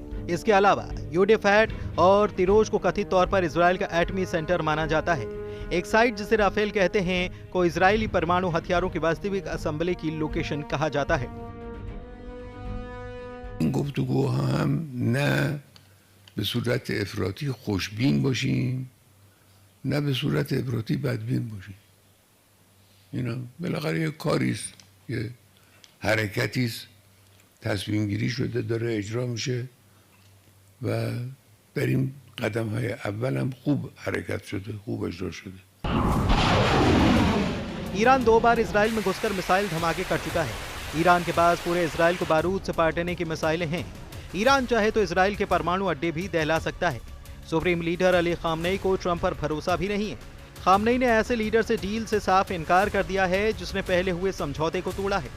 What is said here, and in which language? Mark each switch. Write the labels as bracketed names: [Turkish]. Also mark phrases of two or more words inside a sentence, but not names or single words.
[Hindi] इसके अलावा यूडेफैट और तिरोज को कथित तौर पर इजराइल का एटमी सेंटर माना जाता है। एक साइट जिसे राफेल कहते हैं को इजरायली परमाणु हथियारों की वास्तविक असेंबली की लोकेशन कहा जाता है। [Persian] گفتگو هم نه به صورت افراطی خوشبین باشیم نه به صورت افراطی بدبین باشیم. اینا بالاخره یه کاری است، یه حرکتی است، تصمیم گیری شده داره اجرا میشه و در این قدم های اول هم خوب حرکت شده، خوب اجرا شده. [Hindi] ईरान 2 बार इजराइल में घुसकर मिसाइल धमाके कर चुका है। ईरान के पास पूरे इजराइल को बारूद से पाटने की मिसाइलें हैं। ईरान चाहे तो इजराइल के परमाणु अड्डे भी दहला सकता है। सुप्रीम लीडर अली खामनेई को ट्रंप पर भरोसा भी नहीं है। खामनेई ने ऐसे लीडर से डील से साफ इनकार कर दिया है जिसने पहले हुए समझौते को तोड़ा है।